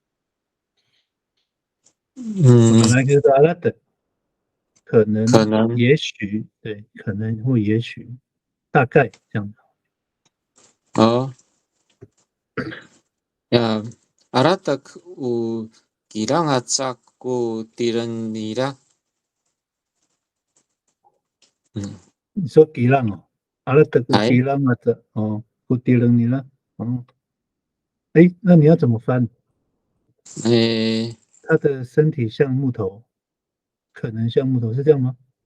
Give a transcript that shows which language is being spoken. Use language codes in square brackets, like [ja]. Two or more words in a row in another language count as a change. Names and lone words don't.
[zh] 本来就是阿拉的，可能，也许，对，可能或也许，大概这样。 [ssf] 哦，呀，阿拉特有 kilang atsak ku tiranira。 [zh] 你说吉浪哦，阿拉特有吉浪啊的哦， [ssf] ku tiranira [zh] 哦，哎，那你要怎么翻？他的身体像木头，可能像木头，是这样吗？